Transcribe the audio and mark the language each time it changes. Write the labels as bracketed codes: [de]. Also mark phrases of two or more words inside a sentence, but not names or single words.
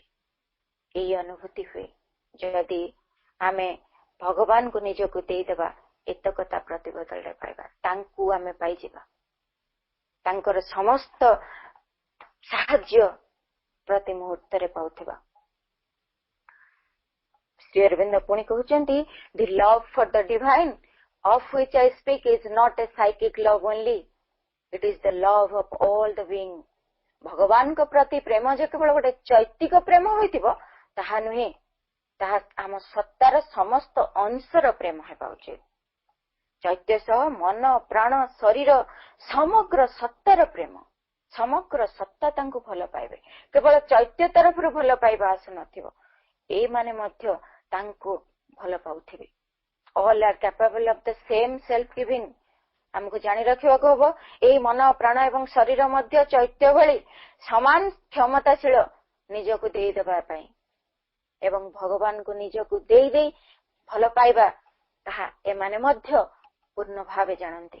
[or] ଏହି ଅନୁଭୂତି ହୁଏ ଯଦି ଆମେ ଭଗବାନଙ୍କୁ ନିଜକୁ ଦେଇଦେବା, ଏତକତା ପ୍ରତିବଦଳରେ ପାଇବା, ତାଙ୍କୁ ଆମେ ପାଇଯିବା, ତାଙ୍କର ସମସ୍ତ ସାହାଯ୍ୟ ପ୍ରତି ମୁହୂର୍ତ୍ତରେ ପାଉଥିବା। ଶ୍ରୀ ଅରବିନ୍ଦ ପୁଣି କହୁଛନ୍ତି, [en] the love for the divine of which I speak is not a psychic love only, it is the love of all the being. [or] ଭଗବାନଙ୍କ ପ୍ରତି ପ୍ରେମ ଯେ କେବଳ ଗୋଟେ ଚୈତିକ ପ୍ରେମ ହୋଇଥିବ ତାହା ନୁହେଁ, ତାହା ଆମ ସତ୍ତାର ସମସ୍ତ ଅଂଶର ପ୍ରେମ ହେବା ଉଚିତ। ଚୈତ୍ୟ ସହ ମନ, ପ୍ରାଣ, ଶରୀର, ସମଗ୍ର ସତ୍ତାର ପ୍ରେମ, ସମଗ୍ର ସତ୍ତା ତାଙ୍କୁ ଭଲ ପାଇବେ। କେବଳ ଚୈତ୍ୟ ତରଫରୁ ଭଲ ପାଇବା ଆସୁନଥିବ, ଏଇମାନେ ମଧ୍ୟ ତାଙ୍କୁ ଭଲ ପାଉଥିବେ। [en] All are capable of the same self giving. [or] ଆମକୁ ଜାଣି ରଖିବାକୁ ହବ, ଏହି ମନ, ପ୍ରାଣ ଏବଂ ଶରୀର ମଧ୍ୟ ଚୈତ୍ୟ ଭଳି ସମାନ କ୍ଷମତାଶୀଳ ନିଜକୁ ଦେଇଦେବା ପାଇଁ ଏବଂ ଭଗବାନଙ୍କୁ ନିଜକୁ ଦେଇ ଭଲ ପାଇବା, ତାହା ଏମାନେ ମଧ୍ୟ ପୂର୍ଣ୍ଣ ଭାବେ ଜାଣନ୍ତି।